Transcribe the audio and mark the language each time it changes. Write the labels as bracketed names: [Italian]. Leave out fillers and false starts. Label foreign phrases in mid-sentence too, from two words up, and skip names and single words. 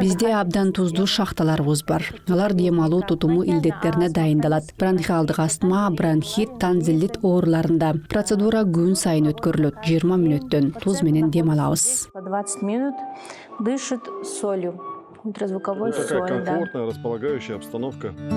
[Kyrgyz] Бизде абдан туздуу шахталарыбыз бар. Алар дем алуу тутуму илдеттерине дайындалат. Бронхиалдык астма, бронхит, танзиллит ооруларында. Процедура күн сайын өткөрүлөт. 20 мүнөттөн туз менен дем алабыз. [Russian] По 20 минут дышит солью. Ультразвуковой Такая соль, да. комфортная, располагающая обстановка.